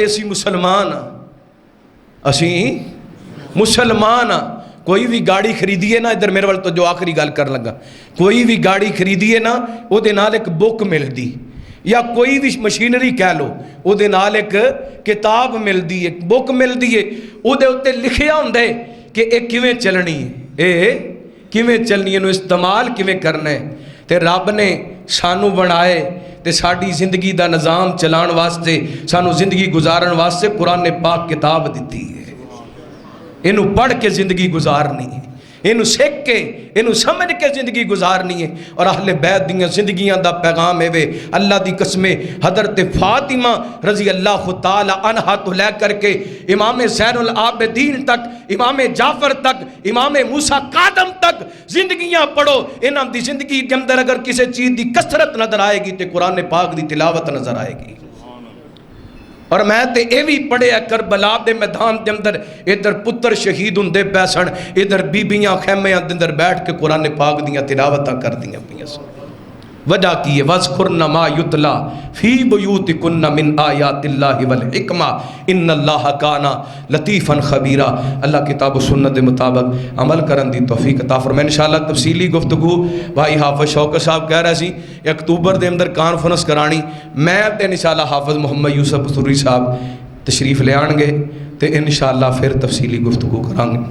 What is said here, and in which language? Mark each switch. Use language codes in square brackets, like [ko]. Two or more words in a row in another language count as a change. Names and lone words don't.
[pa] اسی مسلمان کوئی بھی گاڑی خریدیے نا، ادھر میرے وال تو جو آخری گل کر لگا، کوئی بھی گاڑی خریدیے نا، وہ دے نال ایک بک مل دی، یا کوئی بھی مشینری کہہ لو، وہ دے نال ایک کتاب مل دی، ایک بک مل دی ہے. وہ دے اتے لکھیا ہوندے کہ ایک کیویں چلنی ہے، کیویں چلنی ہے، استعمال کیویں کرنا ہے. تے رب نے سانو بنائے تے ساڈی زندگی دا نظام چلان واسطے، سانو زندگی گزارن واسطے قرآن پاک کتاب دیتی ہے. انہوں پڑھ کے زندگی گزارنی ہے، انہوں سیکھ کے، انہوں سمجھ کے زندگی گزارنی ہے. اور اہل بیت دیاں زندگیاں دا پیغام ہے. اللہ دی قسمیں حضرت فاطمہ [ar] رضی اللہ تعالی عنہا [pa] تو لے کر کے امام زین العابدین تک، امام جعفر تک، امام موسیٰ کاظم تک زندگیاں پڑھو. انہاں دی زندگی کے اندر اگر کسی چیز دی کثرت نظر آئے گی تے قرآن پاک دی تلاوت نظر آئے گی. اور میں تے اے بھی پڑھے کربلا دے میدان دے اندر، ادھر پتر شہید ہوندے پیسن، ادھر بیبیاں خیمیاں دے اندر بیٹھ کے قرآن پاک دیاں تلاوتاں کر دیاں پیاں سن. وجہ کی ہے [ar] وَذْكُرْنَ مَا يُتْلَى فِي بُيُوتِكُنَّ مِنْ آيَاتِ اللَّهِ وَالْحِكْمَةِ إِنَّ اللَّهَ كَانَ لَطِيفًا خَبِيرًا. [pa] اللہ کتاب و سنت دے مطابق عمل کرن دی توفیق عطا فرمائے. انشاءاللہ تفصیلی گفتگو بھائی حافظ شوکت صاحب کہہ رہے سی اکتوبر دے اندر کانفرنس کرانی، میں تے انشاءاللہ حافظ محمد یوسف سوری صاحب تشریف لے آن گے تے انشاءاللہ پھر تفصیلی گفتگو کران گے.